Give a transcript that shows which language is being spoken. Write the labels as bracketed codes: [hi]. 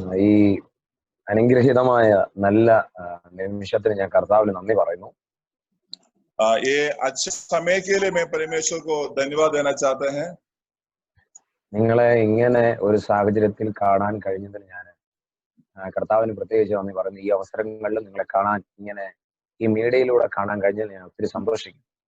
[ml] ഈ അനുഗ്രഹീതമായ നല്ല നിമിഷത്തിന് ഞാൻ കർത്താവിന് നന്ദി പറയുന്നു. [hi] ये अच्छे समय के लिए मैं परमेश्वर को धन्यवाद देना चाहते हैं. [ml] നിങ്ങളെ ഇങ്ങനെ ഒരു സാഹചര്യത്തിൽ കാണാൻ കഴിഞ്ഞതിൽ ഞാൻ കർത്താവിന് പ്രത്യേകിച്ച് നന്ദി പറയുന്നു. ഈ അവസരങ്ങളിൽ നിങ്ങളെ കാണാൻ, ഇങ്ങനെ ഈ മീഡിയയിലൂടെ കാണാൻ കഴിഞ്ഞതിൽ ഞാൻ ഒത്തിരി സന്തോഷിക്കുന്നു.